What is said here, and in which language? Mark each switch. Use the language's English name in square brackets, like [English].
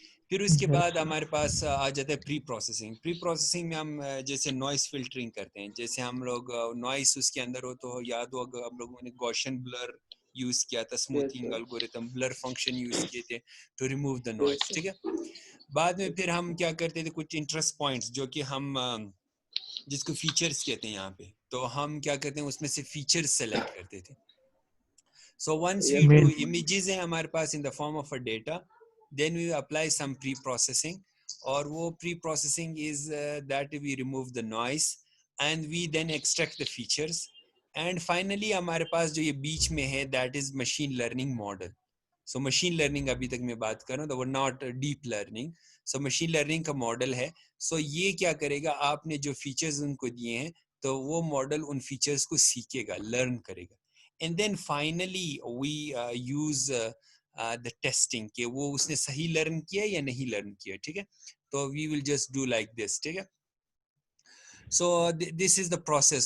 [Urdu] پھر اس کے بعد ہمارے پاس آ جاتا ہے پری پروسیسنگ. پری پروسیسنگ میں ہم جیسے نوائز فلٹرنگ کرتے ہیں, جیسے ہم لوگ نوائز اس کے اندر ہو تو یاد ہو ہم لوگوں نے گوشن بلر یوز کیا تھا, smoothing algorithm, blur function use کیے تھے [English] To remove the noise. [Urdu] ٹھیک ہے. بعد میں پھر ہم کیا کرتے تھے, کچھ انٹرسٹ پوائنٹس جو کہ ہم جس کو فیچرز کہتے ہیں یہاں پہ, تو ہم کیا کرتے ہیں اس میں سے فیچرز سلیکٹ کرتے تھے. [English] so once we do [Urdu] images ہیں ہمارے پاس [English] in the form of a data, then we apply some pre-processing, [Urdu] اور وہ [English] pre-processing is that we remove the noise and we then extract the features, and finally [Urdu] ہمارے پاس جو یہ بیچ میں ہے [English] that is machine learning model. [Urdu] So machine learning ابھی تک میں بات کر رہا ہوں, not deep learning. So machine learning کا ماڈل ہے. سو یہ کیا کرے گا, آپ نے جو فیچرز ان کو دیے ہیں تو وہ ماڈل ان فیچرز کو سیکھے گا, لرن کرے گا. [English] and then finally we use the testing [Urdu] کہ وہ اس نے صحیح لرن کیا یا نہیں لرن کیا. ٹھیک ہے, تو [English] We will just do like this. [Urdu] ٹھیک ہے, [English] so this is the process.